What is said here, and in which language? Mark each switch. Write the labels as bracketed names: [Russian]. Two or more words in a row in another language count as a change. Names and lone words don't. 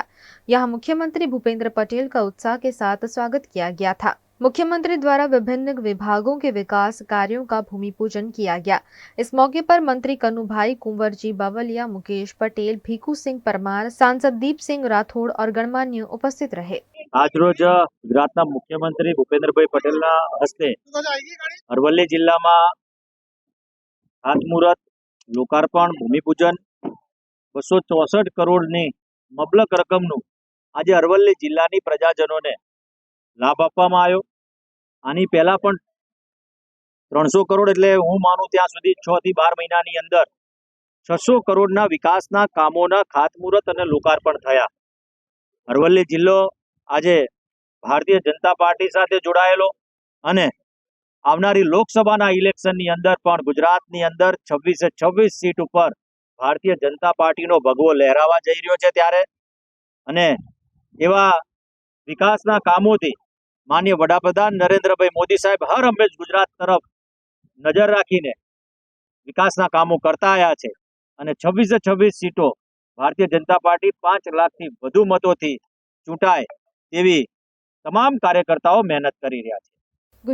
[Hindi] यहाँ मुख्यमंत्री भूपेंद्र पटेल का उत्साह के साथ स्वागत किया गया था। मुख्यमंत्री द्वारा विभिन्न विभागों के विकास कार्यों का भूमि पूजन किया गया। इस मौके पर मंत्री कनुभाई कुंवरजी बावलिया, मुकेश पटेल, भीखू सिंह परमार, सांसद दीप सिंह राठौड़ और गणमान्य उपस्थित रहे। [Gujarati] આજ રોજ ગુજરાતના મુખ્યમંત્રી ભૂપેન્દ્રભાઈ પટેલના હસ્તે અરવલ્લી જિલ્લામાં ખાતમુહૂર્ત, લોકાર્પણ, ભૂમિપૂજન 264 કરોડની માતબર રકમનું આજે અરવલ્લી જિલ્લાની પ્રજાજનોને લાભ આપવામાં આવ્યો। અને પહેલા પણ 300 કરોડ એટલે હું માનું ત્યાં સુધી 6 થી 12 મહિનાની અંદર 600 કરોડના વિકાસના કામોના ખાતમુહૂર્ત અને લોકાર્પણ થયા। અરવલ્લી જિલ્લો આજે ભારતીય જનતા પાર્ટી સાથે જોડાયેલો અને આવનારી લોકસભાના ઇલેક્શનની અંદર પણ ગુજરાતની અંદર 26 સીટ ઉપર ભારતીય જનતા પાર્ટીનો ભગવો લહેરાવા જઈ રહ્યો છે ત્યારે અને એવા વિકાસના કામોથી માનનીય વડાપ્રધાન નરેન્દ્રભાઈ મોદી સાહેબ હર હંમેશ ગુજરાત તરફ નજર રાખીને વિકાસના કામો કરતા આવ્યા છે અને 26 સીટો ભારતીય જનતા પાર્ટી 5 લાખ થી વધુ મતોથી ચૂંટાય તેવી તમામ કાર્યકર્તાઓ મહેનત કરી રહ્યા છે।